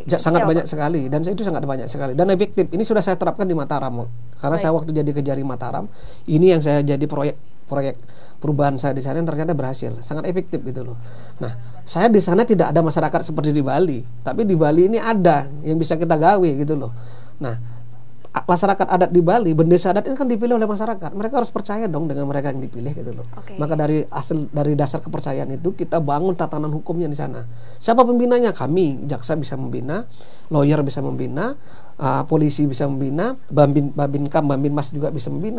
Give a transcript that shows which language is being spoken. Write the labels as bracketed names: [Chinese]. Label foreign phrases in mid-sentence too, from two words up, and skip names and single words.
[Indonesian] Sangat banyak sekali, dan itu sangat banyak sekali dan efektif. Ini sudah saya terapkan di Mataram karena saya waktu jadi Kejari Mataram, ini yang saya jadi proyek perubahan saya di sana yang ternyata berhasil, sangat efektif gitu loh. Nah, saya di sana tidak ada masyarakat seperti di Bali, tapi di Bali ini ada yang bisa kita gawe gitu loh. Nah, masyarakat adat di Bali, bendesa adat ini kan dipilih oleh masyarakat. Mereka harus percaya dong dengan mereka yang dipilih gitu loh. Maka dari dasar kepercayaan itu kita bangun tatanan hukumnya di sana. Siapa pembinanya? Kami, jaksa bisa membina, lawyer bisa membina, polisi bisa membina, Babinkam, Babinmas juga bisa membina.